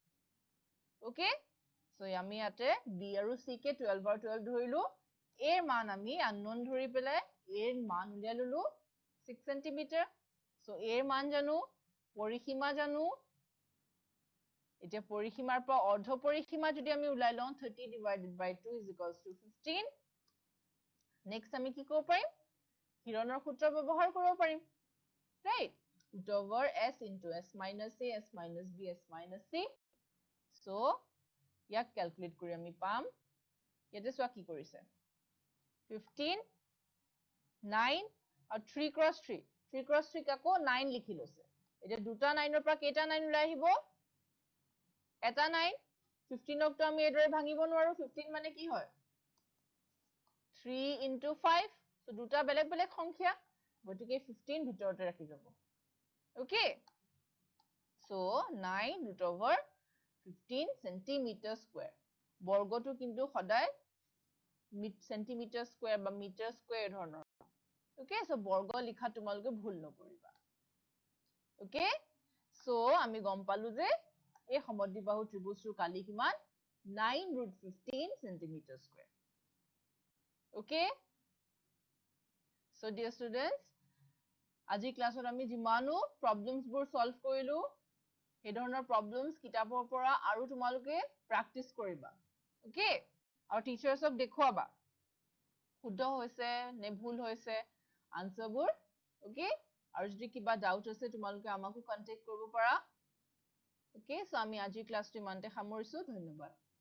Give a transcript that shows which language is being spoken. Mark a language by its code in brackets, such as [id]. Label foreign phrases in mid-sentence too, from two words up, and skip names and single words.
[en] okay so [as] আমি ইয়াতে b আৰু c কে 12 আৰু 12 ধৰিলো a ৰ মান আমি unknown ধৰি পেলাই a ৰ মান উলিয়াই ললো 6 সেন্টিমিটাৰ সো a ৰ মান জানো পৰিসীমা জানো এতিয়া পৰিসীমাৰ পৰা অৰ্ধ পৰিসীমা যদি আমি উলাই লওঁ [en] 30 divided by 2 is equals to 15 [as] নেক্সট আমি কি কৰিব পাৰিম হিৰণৰ সূত্ৰ ব্যৱহাৰ কৰিব পাৰিম ৰাইট [en] root over s into s minus a s minus b s minus c [as] সো ইয়াক ক্যালকুলেট কৰি আমি পাম ইয়াতে চোৱা কি কৰিছে 15 9 আৰু [en] 3 cross 3 cross 3 [as] কাকো 9 লিখি লৈছে এতিয়া দুটা 9 ৰ পৰা কেইটা 9 ওলাই আহিব এটা 9 15 ক আমি এদৰে ভাঙিব নোৱাৰো 15 মানে কি হয় 3 into 5 সো দুটা বেলেগ বেলেগ সংখ্যা গতিকে 15 ভিতৰতে ৰাখি যাব [en] okay so [as] 9 [en] root over 15 centimeter square [as] বৰ্গটো কিন্তু সদায় [en] centimeter square [as] বা [en] meter square [as] ধৰণৰ [en] okay so [as] বৰ্গ লিখা তোমালোকে ভুল নকৰিবা [en] okay so [as] আমি গম পালো যে এই সমদ্বিবাহু ত্ৰিভুজটোৰ কালি কিমান 9 [en] root 15 centimeter square [as] ওকে [en] so dear students [as] আজি ক্লাছত আমি যিমানো প্ৰবলেমছ বোৰ সলভ কৰিলো এই ধৰণৰ প্ৰবলেমছ কিতাপৰ পৰা আৰু তোমালোকে প্ৰ্যাকটিস কৰিবা ওকে আৰু টিচাৰ্ছক দেখুৱাবা শুদ্ধ হৈছে নে ভুল হৈছে আনসাৰবোৰ ওকে আৰু যদি কিবা ডাউট আছে তোমালোকে আমাকো কন্টাক্ট কৰিব পাৰা ওকে সো আমি আজি ক্লাছটো ইমানতে সামৰিছো ধন্যবাদ